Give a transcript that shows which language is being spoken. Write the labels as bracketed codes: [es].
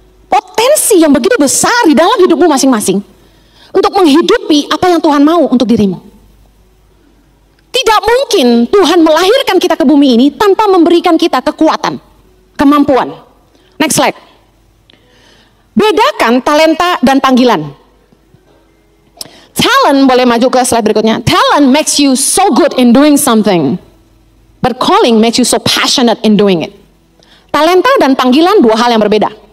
[id] Potensi yang begitu besar di dalam hidupmu masing-masing. Untuk menghidupi apa yang Tuhan mau untuk dirimu. Tidak mungkin Tuhan melahirkan kita ke bumi ini tanpa memberikan kita kekuatan, kemampuan. [en] Next slide. [id] Bedakan talenta dan panggilan. Talent, boleh maju ke slide berikutnya. [en] Talent makes you so good in doing something. But calling makes you so passionate in doing it. [id] Talenta dan panggilan dua hal yang berbeda.